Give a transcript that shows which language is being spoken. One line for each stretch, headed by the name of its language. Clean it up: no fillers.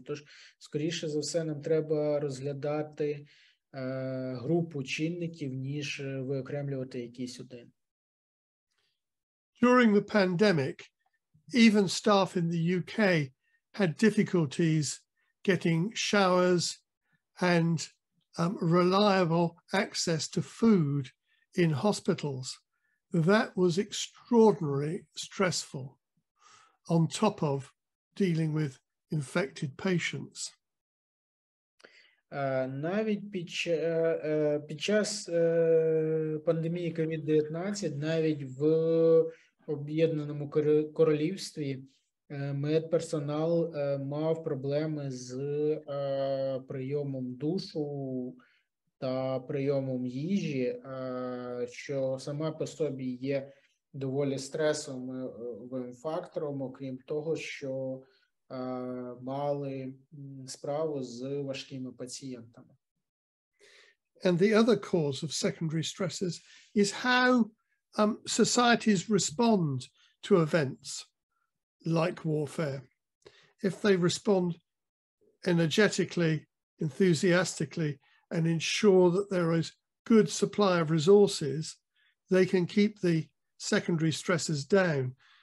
Ukrainian: Тож, скоріше за все, нам треба розглядати групу чинників, ніж виокремлювати якийсь один.
English: During the pandemic, even staff in the UK had difficulties getting showers and reliable access to food in hospitals. That was extraordinarily stressful, on top of dealing with infected patients.
Ukrainian: Навіть під час пандемії COVID-19, навіть в Об'єднаному Королівстві медперсонал мав проблеми з прийомом душу та прийомом їжі, що сама по собі є доволі стресовим фактором, окрім того, що мали справу з важкими пацієнтами.
English: And the other cause of secondary stresses is how societies respond to events like warfare. If they respond energetically, enthusiastically, and ensure that there is good supply of resources, they can keep the secondary stresses down.